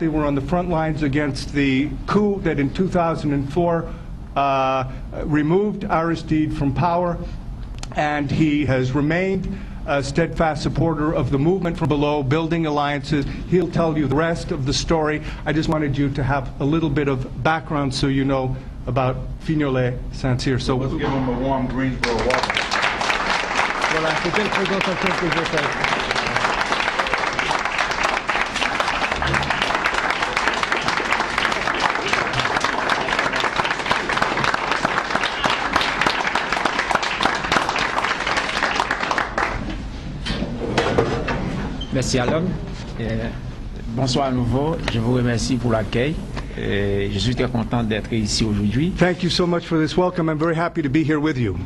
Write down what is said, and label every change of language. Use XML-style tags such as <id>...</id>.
<en>They were on the front lines against the coup that in 2004 removed Aristide from power, and he has remained a steadfast supporter of the movement from below, building alliances. He'll tell you the rest of the story. I just wanted you to have a little bit of background so you know about Fignolet Saint-Cyr. So let's give him a warm Greensboro welcome.</en> <fr>Voilà, c'était une présentation que j'ai faite. Merci Alon. Bonsoir à nouveau. Je vous remercie pour l'accueil. Je suis très content d'être ici aujourd'hui.</fr> <en>Thank you so much for this welcome. I'm very happy to be here with you.</en>